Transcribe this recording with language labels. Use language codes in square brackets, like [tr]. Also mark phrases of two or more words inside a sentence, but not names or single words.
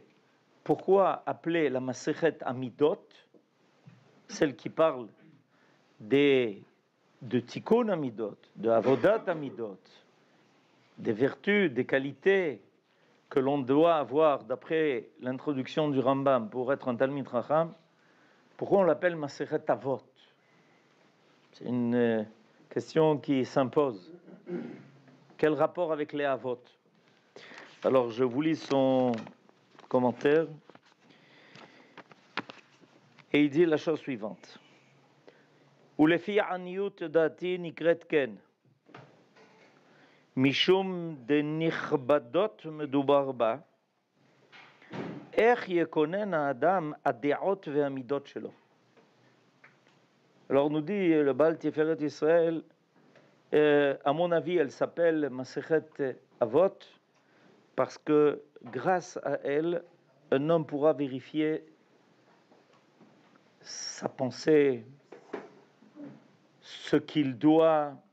[fr] Pourquoi appeler la [he] מסכת המידות, [fr] celle qui parle de [he] תיקון המידות, [fr] de [he] עבודת המידות, [fr] des vertus, des qualités que l'on doit avoir d'après l'introduction du Rambam pour être un [he] תלמיד חכם, [fr] pourquoi on l'appelle [he] מסכת אבות? [fr] C'est une question qui s'impose. Quel rapport avec les Avot? Alors je vous lis son commentaire et il dit la chose suivante. [he] ולפי עניות דעתי נקראת כן, משום דנכבדות מדובר בה, איך יקונן האדם הדעות והמידות שלו. [fr] Alors nous dit le Baal Tiferet Israël, à mon avis elle s'appelle [he] מסכת אבות [fr] parce que grâce à elle, un homme pourra vérifier sa pensée, ce qu'il doit